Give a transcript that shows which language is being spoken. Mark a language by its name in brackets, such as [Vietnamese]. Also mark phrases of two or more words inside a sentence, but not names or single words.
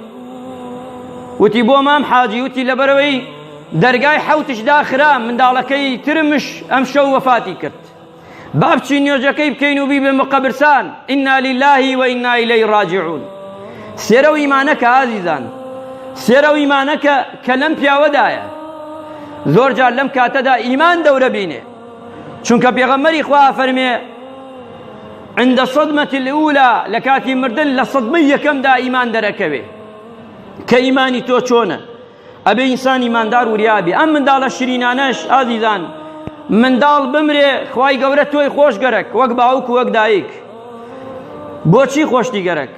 [Central Kurdish] وتی بۆ مام حاجی، وتی لەبەرەوەی دەرگای حەوتش داخرا منداڵەکەی ترمش ئەم شەو وەفاتی کرد، با بچین نوێژەکەی بکەین و بیبێن بە قەبرستان، [Arabic] ئینا لله وئینا ئیلەیه ڕاجعون. [Central Kurdish] سێرە و ئیمانەکە ئازیزان، سێرە و ئیمانەکە کە لەم پیاوەدایە. زۆر جار لەم کاتەدا ئیمان دەورە بینێ، چونکە پێغەمبەری خوا فەرمێ [Arabic] عند الصدمة الأولى [Central Kurdish] لە کاتی مردن لە سەدمەی یەکەمدا ئیمان دەرەکەوێ کە ئیمانی تۆ چۆنە. ئەبێ ئینسان ئیماندار وریابی. ئەم منداڵە شیرینانەش ئازیزان، منداڵ بمرێ خوای گەورە تۆی خۆش گەرەک، وەک باوک و وەک دایک. بۆچی خۆشتی گەرەک؟